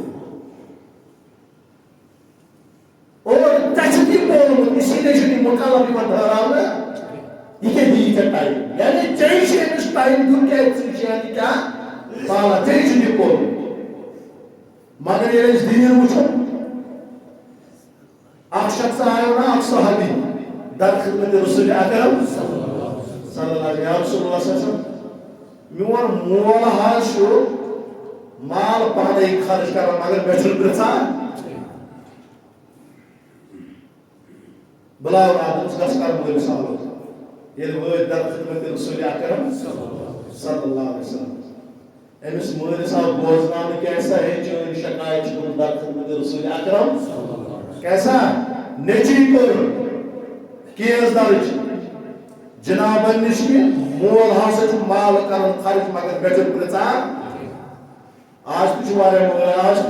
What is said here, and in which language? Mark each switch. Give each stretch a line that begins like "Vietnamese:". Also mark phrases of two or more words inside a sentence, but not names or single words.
Kashmiri: اور ژےٚ چھُکھ یہِ پوٚرمُت
Urdu: اسی لیے
Kashmiri: چھُنہٕ یہِ مُکلف یِوان ٹھہراونہٕ یہِ کیٛاہ دی ژےٚ ٹایم یعنی ژےٚ چھُ أمِس ٹایم دیُن کیٛازِ ژٕ چھِ یعنی کیٛاہ پالا ژےٚ چھُنہٕ یہِ پوٚرمُت مگر ییٚلہِ أسۍ دیٖن وٕچھو اکھ شخص آیو نا اکھ صحابی در خدمت رسول اکرم
Arabic: صلی اللہ علیہ رسول اللہ صلی اللہ علیہ وسلم
Kashmiri: میون مول حظ چھُ مال پانے خرچ کران مگر مےٚ چھُنہٕ پرژھان بلاو راتس گژھ کر مٲلِس حوالہٕ ییٚلہِ وٲتۍ در خدمت رسول اکرم
Arabic: صلی اللہ علیہ وسلم
Kashmiri: أمِس مٲلِس آو بوزناونہٕ کیٛاہ ہے چٲنۍ شکایت چھِ گٔمٕژ در خدمت رسول اکرم کیسا نیٚچی کوٚر کیس درٕج جنابن نِش کہِ مول ہسا چھُ مال کران خرچ مگر مےٚ چھُنہٕ پرژھان آز تہِ چھُ واریاہ مول آز